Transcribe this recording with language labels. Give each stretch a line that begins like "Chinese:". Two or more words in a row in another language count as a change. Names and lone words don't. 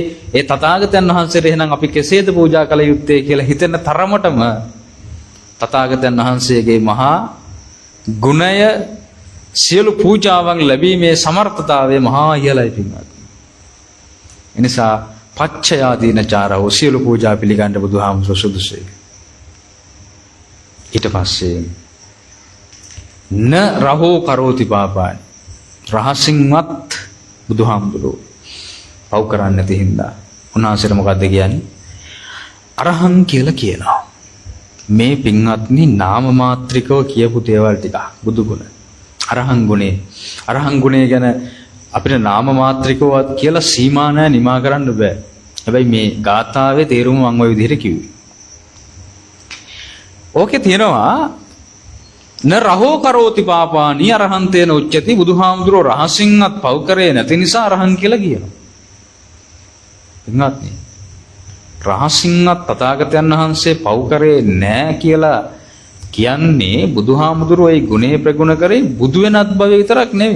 Sinhala: ඒ තථාගතයන් වහන්සේට එහෙනම් අපි කෙසේද පූජා කළ යුත්තේ කියලා හිතෙන තරමටම තථාගතයන් වහන්සේගේ මහා ගුණය සියලු පූජාවන් ලැබීමේ සමර්ථතාවය මහා ඉහළයි පින්වත්. එනිසා පච්චයාදීනචාරව සියලු පූජා පිළිගන්න බුදුහාමුදුරුවෝ සුදුසුයි. ඊට පස්සේ
Pali: න රහෝ කරෝති පාපානි
Sinhala: රහසින්වත් බුදුහාමුදුරුවෝ පව් කරන්නේ නැති හින්දා උන්වහන්සේට මොකද්ද කියන්නේ? අරහං කියලා කියනවා. මේ පින්වත්නි නාම මාත්‍රිකව කියපු දේවල් ටික බුදු ගුණ. අරහං ගුණේ ගැන අපිට නාම මාත්‍රිකවත් කියලා සීමා නැහැ, නිමා කරන්න බෑ. හැබැයි මේ ගාථාවේ තේරුම මම ওই විදිහට කිව්වේ. ඕකේ තියෙනවා
Pali: න රහෝ කරෝති පාපානි අරහන්තේන උච්චති.
Sinhala: බුදුහාමුදුරුවෝ රහසින්වත් පව් කරේ නැති නිසා අරහං කියලා කියනවා. පින්වත්නි රහසින්වත් තථාගතයන් වහන්සේ පව් කරේ නැහැ කියලා කියන්නේ බුදුහාමුදුරුවෝ ඒ ගුණේ ප්‍රගුණ කරේ බුදු වෙනත් භවය විතරක් නෙවෙයි.